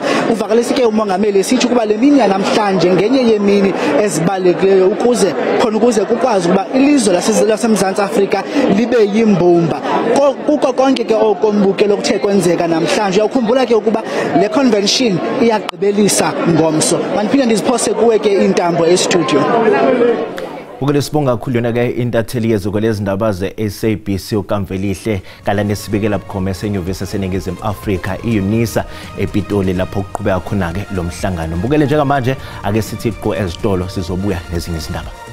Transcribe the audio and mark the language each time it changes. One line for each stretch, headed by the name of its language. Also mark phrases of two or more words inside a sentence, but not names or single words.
Xhosa: Uvakalise ke umongameli esithi ukuba le mini yanamhlanje ngenye yemini ezibalulekileyo ukuze kukwazi ukuba ilizwe laseMzantsi Afrika libe yimbumba. Kuko konke ke oko mbukelo okuthe kwenzeka namhlanje uyakhumbula ke ukuba le convention iyagqibelisa ngomso. Mandiphinde ndiziphose kuwe ke intambo e-studio.
Zulu: Ukule sibonga kakhulu yona ke intatheli yeziko lezindaba ze-SABC uKamvelihle Kalani esibikela bukhoma esenyuvesi yaseNingizimu Afrika iUNISA ePitoli lapho kuqhubeka khona ke lo mhlangano. Mbukele njengamanje ake sithi qo ezitolo sizobuya nezinye izindaba.